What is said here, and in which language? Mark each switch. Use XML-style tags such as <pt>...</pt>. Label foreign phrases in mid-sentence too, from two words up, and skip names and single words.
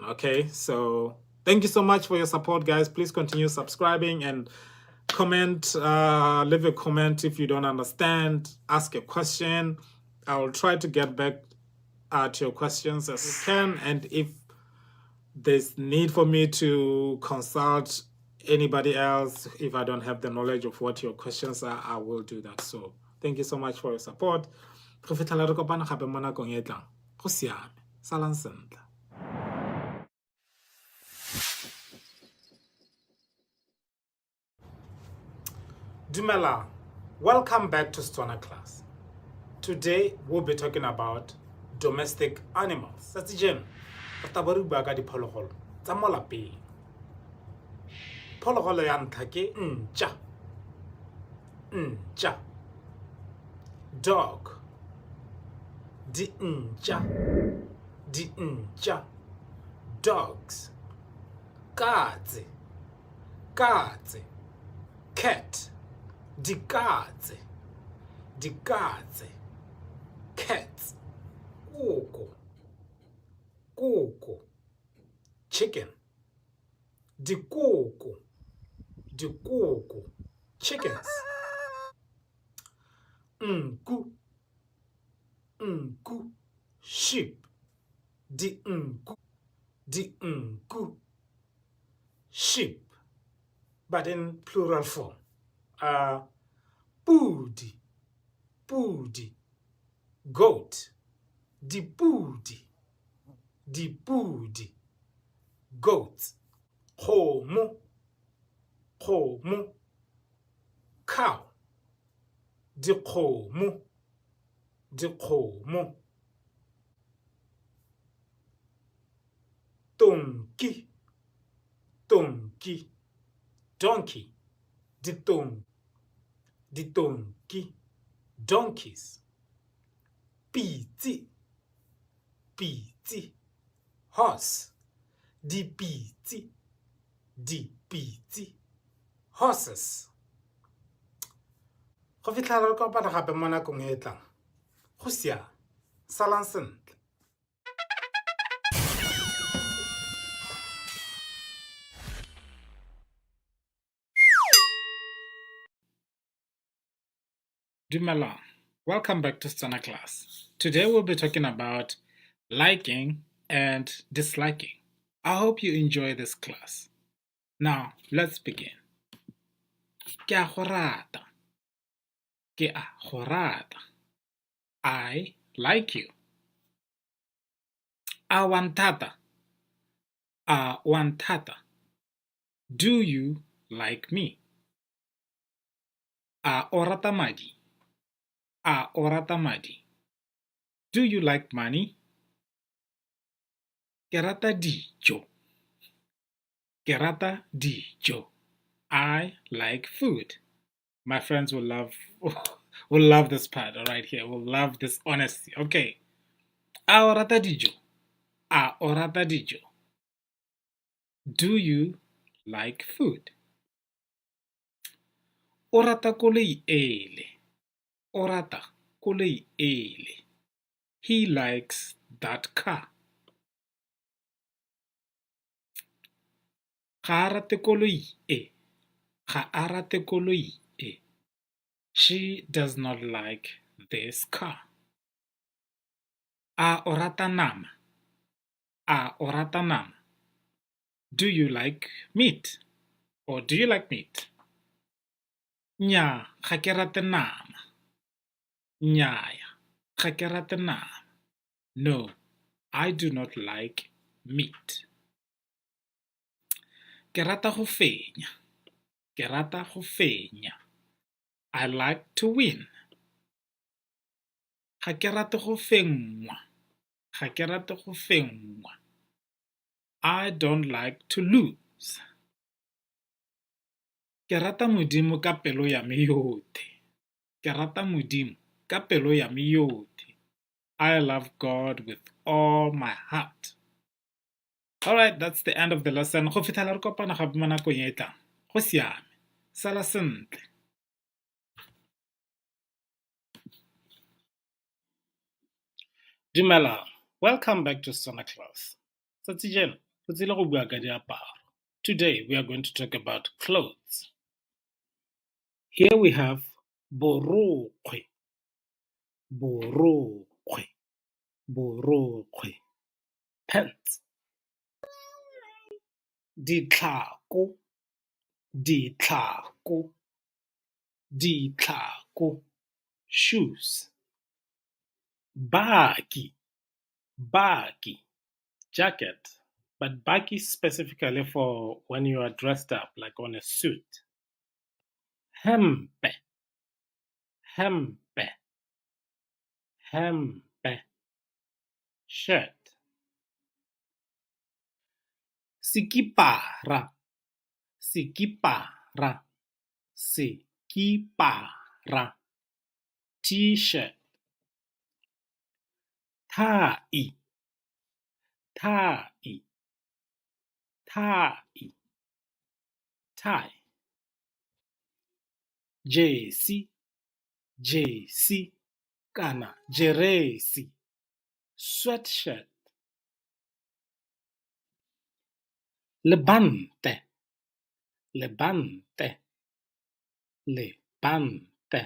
<en>Okay, so thank you so much for your support, guys. Please continue subscribing and comment, leave a comment if you don't understand, ask a question. I will try to get back to your questions as we can. And if there's need for me to consult anybody else, if I don't have the knowledge of what your questions are, I will do that. So thank you so much for your support.</en> <tn>Go fitlhela re kopana gape mo nakong e tlang. Go siame. Salang sentle. Dumela.</tn> <en>Welcome back to Setswana Class. Today we'll be talking about domestic animals. That's jen.</en> <tn>Re tla re bua ka diphologolo tsa mo lapeng. Phologolo ya ntlha ke ntja. Ntja. Dog. Di ntja. Di ntja.</tn> <en>Dogs. Katse.</en> <tn>Katse. Cat. Dikatse. Dikatse.</tn> <en>Cats.</en> <tn>Kuku. Kuku. Chicken. Dikuku. Dikuku.</tn> <en>Chickens. Nku.</en> <tn>Nku. Sheep. Di nku. Di nku.</tn> <en>Sheep. But in plural form.</en> <tn>Pudi. Pudi. Goat. Dipudi. Dipudi. Goat. Kgomo. Kgomo.</tn> <en>Cow. Dikgomo.</en> <tn>Dikgomo. Tonki. Tonki.</tn> <en>Donkey.</en> <tn>Ditonki. Donkeys. Pitsi. Pitsi.</tn> <en>Horse. Dipitsi.</en> <tn>Dipitsi.</tn> <en>Horses.</en> <tn>Go fitlhela re kopana gape mo nakong e tlang. Go siame. Salang sentle. Dumelang.</tn> <en>Welcome back to Setswana Class. Today we'll be talking about liking and disliking. I hope you enjoy this class. Now, let's begin.</en> <tn>Ke a go rata. Ke a go rata.</tn> <en>I like you.</en> <tn>A wa nthata. A wa nthata.</tn> <en>Do you like me?</en> <tn>A o rata madi? A o rata madi?</tn> <en>Do you like money?</en> <tn>Ke rata dijo. Ke rata dijo.</tn> <en>I like food. My friends will love will love this part right here. Will love this honesty.</en> <tn>Okay. A o rata dijo? A o rata dijo?</tn> <en>Do you like food?</en> <tn>O rata koloi ele. O rata koloi ele.</tn> <en>He likes that car.</en> <tn>Ga a rate koloi e. Ga a rate koloi e.</tn> <en>She does not like this car.</en> <tn>A o rata nama? A o rata nama?</tn> <en>Do you like meat? Or do you like meat?</en> <tn>Nnyaa, ga ke rate nama. Nnyaya, ga ke rate nama.</tn> <en>No, I do not like meat.</en> <tn>Ke rata go fenya. Ke rata go fenya.</tn> <en>I like to win.</en> <tn>Ga ke rate go fengwa. Ga ke rate go fengwa.</tn> <en>I don't like to lose.</en> <tn>Ke rata Modimo ka pelo ya me yotlhe. Ke rata Modimo ka pelo ya me yotlhe.</tn> <en>I love God with all my heart. Alright, that's the end of the lesson.</en> <tn>Go fitlhela re kopana gape mo nakong e e tlang. Go siame. Sala sentle. Dumelang.</tn> <en>Welcome back to Setswana Class.</en> <tn>Tsatsi jeno, re tsile go bua ka diaparo.</tn> <en>Today we are going to talk about clothes. Here we have borokgwe.</en> <tn>Borokgwe. Borokgwe.</tn> <en>Pants. Ditlhako.</en> <tn>Ditlhako. Ditlhako.</tn> <en>Shoes. Baki.</en> <tn>Baki. Jacket.</tn> <en>But baki specifically for when you are dressed up, like on a suit.</en> <tn>Hempe. Hempe. Hempe. Shirt. Sikipara. Sikipara. Sikipara.</tn> <en>T-shirt. Tie. Tie. Tie. Tie. Jersey.</en> <tn>Jersey. Kana jeresi.</tn> <en>Sweatshirt. Lebante.</en> <tn>Lebante. Lebante.</tn>